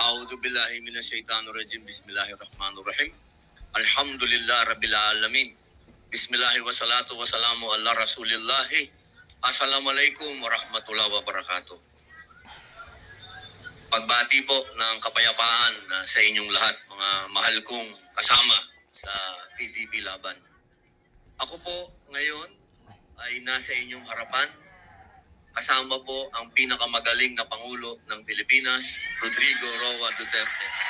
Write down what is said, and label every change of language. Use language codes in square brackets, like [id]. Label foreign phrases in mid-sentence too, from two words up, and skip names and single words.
[ar] أعوذ بالله من الشيطان الرجيم. بسم الله الرحمن الرحيم. الحمد لله رب العالمين. بسم الله والصلاة والسلام على رسول الله. السلام عليكم ورحمة الله وبركاته. [tl] Pagbati po ng kapayapaan sa inyong lahat, mga mahal kong kasama sa PDP Laban. Ako po ngayon ay nasa inyong harapan. Kasama po ang pinakamagaling na Pangulo ng Pilipinas, Rodrigo Roa Duterte.